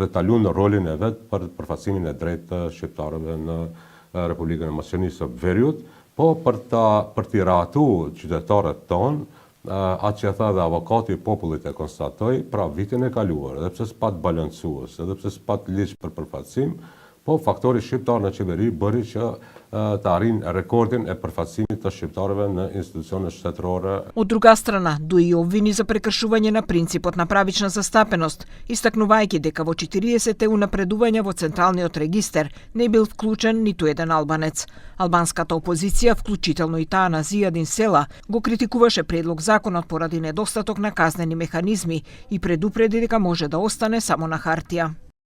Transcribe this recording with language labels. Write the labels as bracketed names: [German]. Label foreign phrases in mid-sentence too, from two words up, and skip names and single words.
[Albanian] ta luajë rolin e vet për përfaqësimin e drejtë të shqiptarëve në Republikën e Maqedonisë së Veriut, po për t'i rahatuar qytetarët tonë, atë që tha dhe avokati i popullit e konstatoi, pra vitin e kaluar, edhe pse s'pat balancues, edhe pse s'pat ligj për përfaqësim, po faktori shqiptar në qeveri bëri që të arrin rekordin e përfaqësimit të shqiptarëve në institucionet shtetërore. [Macedonian] Од друга страна, дуи и обвини за прекршување на принципот на правична застапеност, истакнувајќи дека во 40 унапредувања во Централниот регистер не бил вклучен ниту еден албанец. Албанската опозиција, вклучително и таа на Зијадин Села, го критикуваше предлог законот поради недостаток на казнени механизми и предупреди дека може да остане само на хартија.